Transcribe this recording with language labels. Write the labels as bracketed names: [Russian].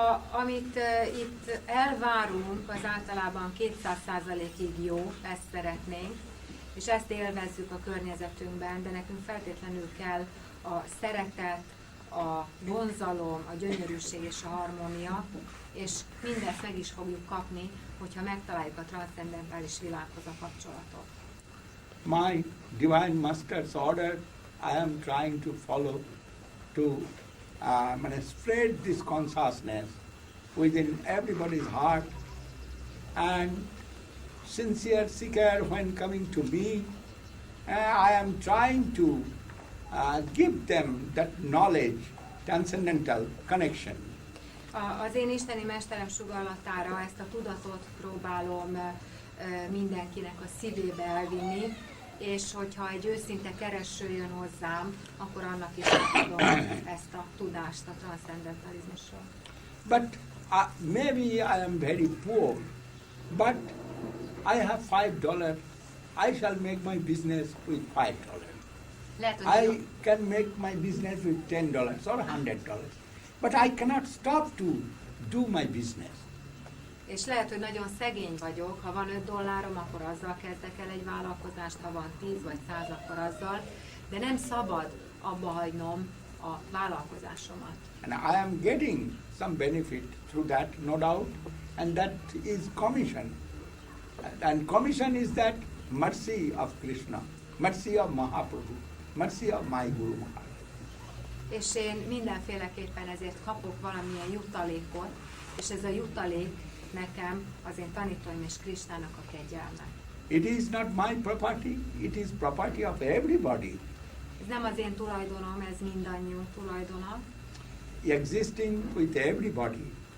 [Hungarian] Amit itt elvárunk, az általában 200%-ig jó, ezt szeretnénk, és ezt élvezzük a környezetünkben, de nekünk feltétlenül kell a szeretet, a vonzalom, a gyönyörűség és a harmónia, és mindezt meg is fogjuk kapni, hogyha megtaláljuk a transzcendentális világhoz a kapcsolatot. [English] My divine master's order, I am trying to follow to spread this consciousness within everybody's heart, and sincere seeker when coming to me, I am trying to give them that knowledge, transcendental connection. [Hungarian] Az én isteni mesterem sugallatára ezt a tudatot próbálom mindenkinek a szívébe elvinni, és hogyha egy őszinte kereső jön hozzám, akkor annak is adom ezt a tudást a transzcendentalizmusról. [English] But maybe I am very poor, but I have $5. I shall make my business with $5. I can make my business with $10 or $100. But I cannot stop to do my business. [Hungarian] És lehet, hogy nagyon szegény vagyok, ha van $5, akkor azzal kezdek el egy vállalkozást, ha van 10 vagy 100, akkor azzal, de nem szabad abba hagynom a vállalkozásomat. [English] And I am getting some benefit through that, no doubt, and that is commission. And commission is that mercy of Krishna, mercy of Mahaprabhu, mercy of my Guru Maharaj. [Hungarian] És én mindenféleképpen ezért kapok valamilyen jutalékot, és ez a jutalék nekem az én tanítóim és Krisnának a kegyelme. [English] It is not my property, it is property of everybody. [Hungarian] Ez nem az én tulajdonom, ez mindannyiunk tulajdona. [English] Existing with everybody.